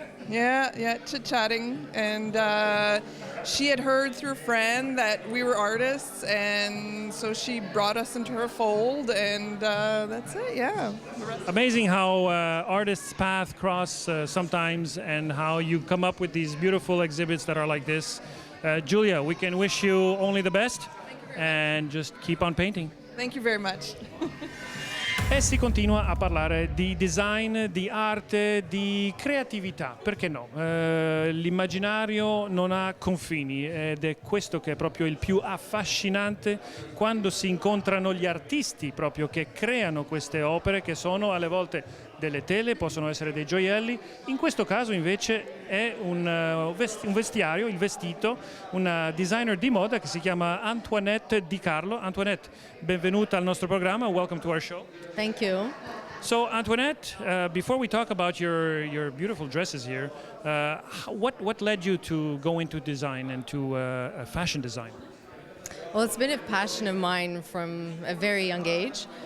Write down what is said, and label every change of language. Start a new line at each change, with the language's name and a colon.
English: Yeah, chit-chatting, and she had heard through a friend that we were artists, and so she brought us into her fold, and that's it, yeah. Amazing how artists' paths cross sometimes, and how you come up with these beautiful exhibits that are like this. Julia, we can wish you only the best, and just keep on painting. Thank you very much.
Italian: E si continua a parlare di design, di arte, di creatività, perché no? L'immaginario non ha confini, ed è questo che è proprio il più affascinante quando si incontrano gli artisti proprio che creano queste opere, che sono alle volte delle tele, possono essere dei gioielli. In questo caso invece è un vestiario, il vestito, una designer di moda che si chiama Antoinette Di Carlo. Antoinette, benvenuta al nostro programma.
English: Welcome to our show. Thank you. So Antoinette, before we talk about your beautiful dresses here, what led you to go into design and to fashion design? Well, it's been a passion of mine from a very young age.